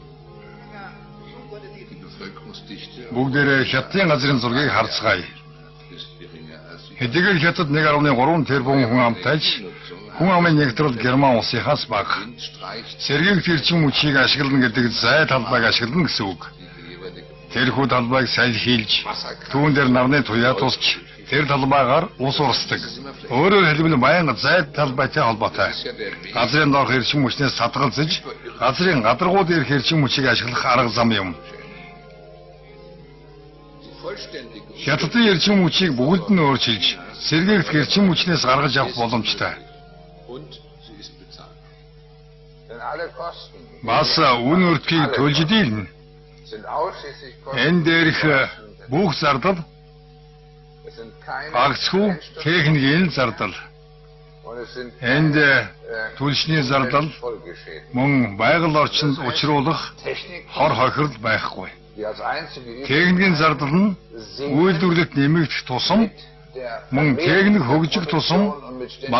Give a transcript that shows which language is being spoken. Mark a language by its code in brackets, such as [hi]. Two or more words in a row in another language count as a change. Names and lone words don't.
[de] Die Bevölkerungsdichte [mn] Бүгдээрээ Хятадын газрын зургийг харцгаая. [de] ist geringer als die [mn] Хэдийгээр Хятад 1.3 тэрбум хүн амтайж хүн амын нэгтрэл Герман улсынхаас бага. [de] streicht [mn] Сэргээгт эрчим хүчийг ашиглана гэдэг зай талбайг ашиглана гэсэн үг. Тэрхүү талбайг салхилж, түүн дээр нарны туяа тусч, тэр талбайгаар ус урсдаг. Өөрөөр хэлбэл баян зай талбайтай холбоотой. Газрын доорх эрчим хүчнээс садгалзаж, газрын гадаргууд ирэх эрчим хүчийг ашиглах арга зам юм. [de] vollständige [mn] Хятадын эрчим хүчийг бүгд нь өөрчилж, сэргээгдэх эрчим хүчнээс гаргаж авах боломжтой. [de] und sie ist bezahlt. Denn alle Kosten [mn] Бас үн өртгийг төлж дийлнэ. [de] sind ausschließlich Kosten. [mn] Энэ дээрх бүх зардал [de] Es sind keine [mn] багцгүй техникийн зардал. [de] und es sind [mn] Энд түлшний зардал [de] Folgeschäden. [mn] мөн байгаль орчинд учруулах [de] Technik, [mn] хор хохирол байхгүй. [de] die als einzige [mn] Техникийн зардал нь үйлдвэрлэлд нэмэгдэх тусам [de] der [mn] мөн техник хөгжих тусам [de] und mit ständigen